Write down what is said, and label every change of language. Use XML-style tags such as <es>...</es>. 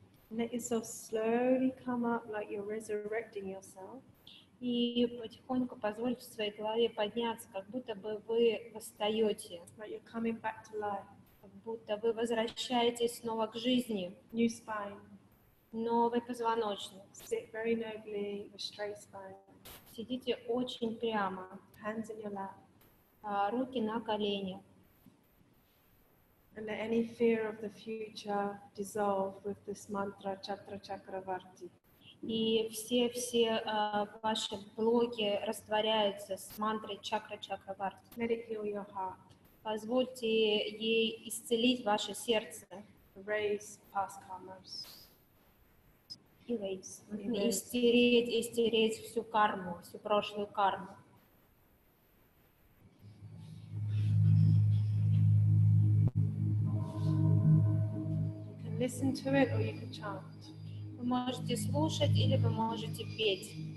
<en>Let yourself slowly come up like you're resurrecting yourself.</en> <ru>И потихоньку позвольте своей голове подняться, как будто бы вы восстаете,</ru> <en>Like you're coming back to life.</en> <ru>как будто вы возвращаетесь снова к жизни.</ru> <en>New spine.</en> <ru>новый позвоночник.</ru> <en>Sit very nobly with straight spine.</en> <ru>Сидите очень прямо,</ru> <en>Hands in your lap.</en> <ru>руки на коленях.</ru> <en>And let any fear of the future dissolve with this mantra Chatra Chakravarti.</en> <ru>И все ваши блоки растворяются с мантрой чакра-чакра-варти.</ru> <en>Let it heal your heart.</en> <ru>Позвольте ей исцелить ваше сердце.</ru> <en>Erase past karmas. Erase. Erase.</en> <ru>И стереть всю карму, всю прошлую карму.</ru> <en>You can listen to it or you can chant.</en> <ru>Вы можете слушать или вы можете петь.</ru>